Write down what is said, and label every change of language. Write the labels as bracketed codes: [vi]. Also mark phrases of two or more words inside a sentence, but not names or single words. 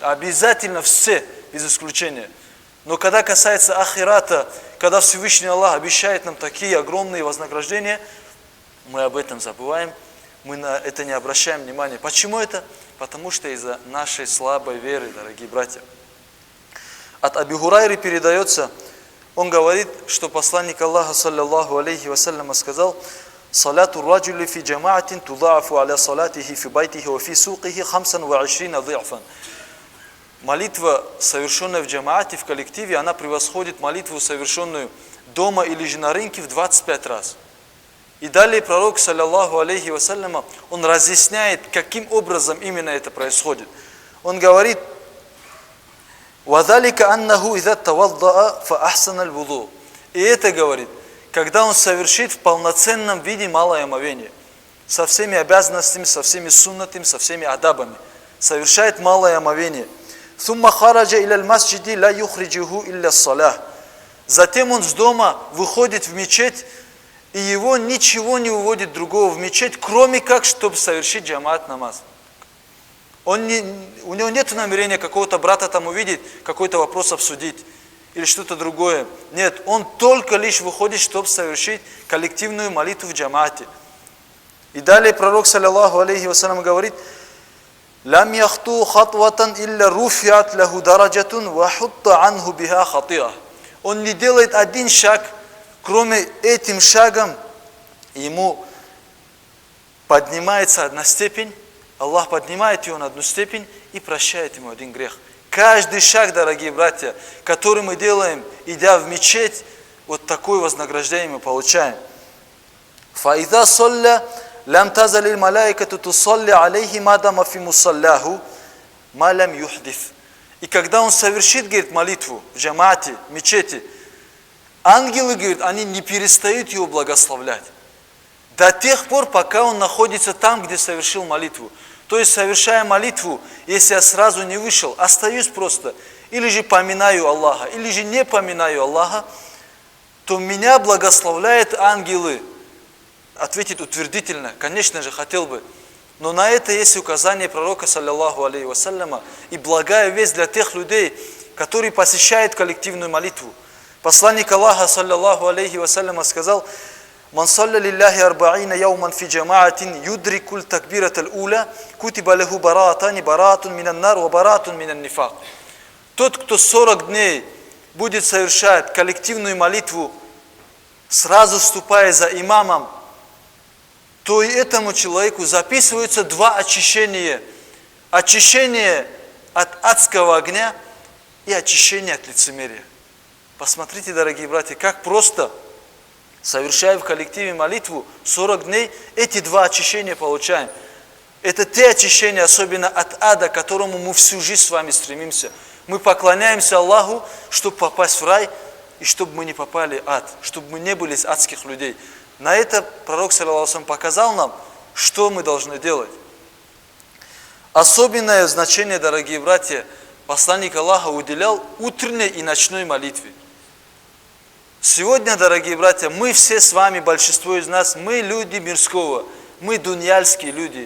[ru] Обязательно все, без исключения. Но когда касается ахирата, когда Всевышний Аллах обещает нам такие огромные вознаграждения, мы об этом забываем, мы на это не обращаем внимания. Почему это? Потому что из-за нашей слабой веры, дорогие братья. От Аби Хурайры передается, он говорит, что посланник Аллаха, [ar] صلى الله عليه وسلم, [ru] сказал: [ar] «صلاة الرجل في جماعة تضاعف على صلاته في بيته وفي سوقه 25 ضعفا». [ru] Молитва, совершенная в джамаате, в коллективе, она превосходит молитву, совершенную дома или же на рынке, в 25 раз. И далее пророк, [ar] صلى الله عليه وسلم, [ru] он разъясняет, каким образом именно это происходит. Он говорит: [ar] «وذلك أنه إذا توضأ فأحسن الوضوء». [ru] И это, говорит, когда он совершит в полноценном виде малое омовение, со всеми обязанностями, со всеми суннатами, со всеми адабами, совершает малое омовение. [ar] «ثم خرج إلى المسجد لا يخرجه إلا الصلاة». [ru] Затем он с дома выходит в мечеть, и его ничего не уводит другого в мечеть, кроме как, чтобы совершить джамаат намаз. У него нет намерения какого-то брата там увидеть, какой-то вопрос обсудить или что-то другое. Нет, он только лишь выходит, чтобы совершить коллективную молитву в джамаате. И далее пророк, [ar] صلى الله عليه وسلم, говорит: «لم يخط خطوة إلا رفعت له درجة وحط عنه بها خطيئة». [ru] Он не делает один шаг, кроме этим шагом ему поднимается одна степень, Аллах поднимает его на одну степень и прощает ему один грех. Каждый шаг, дорогие братья, который мы делаем, идя в мечеть, вот такое вознаграждение мы получаем. [ar] فَإِذَا صَلَّى لَمْ تَزَلِ الْمَلَائِكَةُ تُصَلِّ عَلَيْهِ مَا دَامَ فِي مُصَلَّاهُ مَا لَمْ يُحْدِثْ. [ru] И когда он совершит, говорит, молитву в джамаате, в мечети, ангелы, говорит, они не перестают его благословлять до тех пор, пока он находится там, где совершил молитву. То есть, совершая молитву, если я сразу не вышел, остаюсь просто, или же поминаю Аллаха, или же не поминаю Аллаха, то меня благословляют ангелы. Ответит утвердительно, конечно же, хотел бы. Но на это есть указание пророка, [ar] صلى الله عليه وسلم, [ru] и благая весть для тех людей, которые посещают коллективную молитву. Посланник Аллаха, [ar] صلى الله عليه وسلم, сказал: «من صلى لله أربعين يوما في جماعة يدرك التكبيرة الأولى كتبت له براءتان براءة من النار وبراءة من النفاق». [ru] Тот, кто 40 дней будет совершать коллективную молитву, сразу вступая за имамом, то и этому человеку записываются 2 очищения. Очищение от адского огня и очищение от лицемерия. Посмотрите, дорогие братья, как просто, совершая в коллективе молитву 40 дней, эти 2 очищения получаем. Это те очищения, особенно от ада, к которому мы всю жизнь с вами стремимся. Мы поклоняемся Аллаху, чтобы попасть в рай, и чтобы мы не попали в ад, чтобы мы не были из адских людей. На это пророк, [ar] صلى الله عليه وسلم, [ru] показал нам, что мы должны делать. Особенное значение, дорогие братья, посланник Аллаха уделял утренней и ночной молитве. Сегодня, дорогие братья, мы все с вами, большинство из нас, мы люди мирского, мы дуньяльские люди.